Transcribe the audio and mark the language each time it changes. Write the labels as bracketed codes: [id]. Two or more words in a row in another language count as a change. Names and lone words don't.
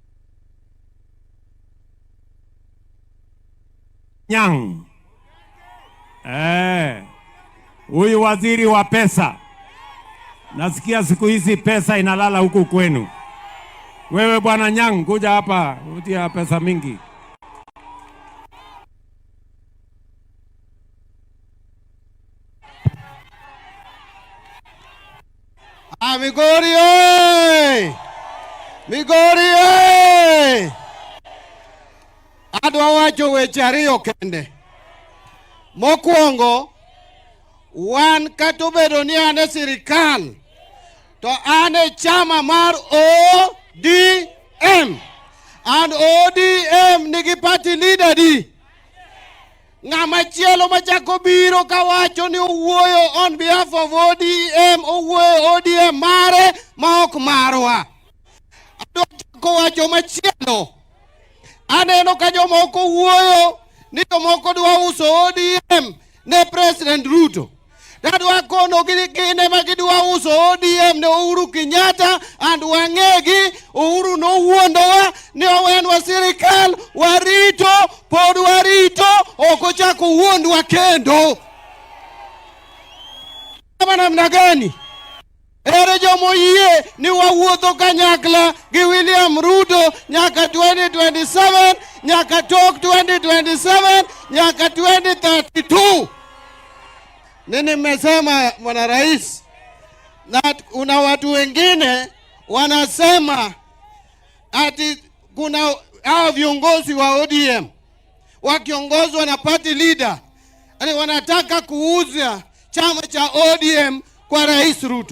[sw] Nyang. Huyu waziri wa pesa. Nasikia siku hizi pesa inalala huku kwenu. Wewe bwana Nyang, kuja hapa, utia pesa mingi. Migori oi! Migori oi! [luo] Adwa wacho weche ariyo kende. Mokwongo, wan kata obedo ni an e sirikal, to an e chama mar ODM. And ODM nigi [en] party leader [luo] di. Ng'ama chielo machako biro kawacho ni owuoyo [en] on behalf of ODM, [luo] owuoyo ODM mare ma ok marwa. Adwa chako wacho machielo. Aneno ka jomoko wuoyo ni jomoko dwa uso ODM ne President Ruto. Adwa kono gine ma gidwa uso ODM ne Uhuru Kenyatta, and wang'egi Uhuru no wuondowa ni owenwa sirikal, warito, pod warito, ok ochako wuondwa kendo. [sw] Namna gani? [luo] Ere jomoyie ni wawuotho kanyakla gi William Ruto nyaka 2027, nyaka tok 2027, nyaka 2032. [sw] Nini mmesema bwana rais? Na kuna watu wengine wanasema ati kuna hao viongozi wa ODM wakiongozwa na [en] party leader, [sw] yani wanataka kuuza chama cha ODM kwa Rais Ruto.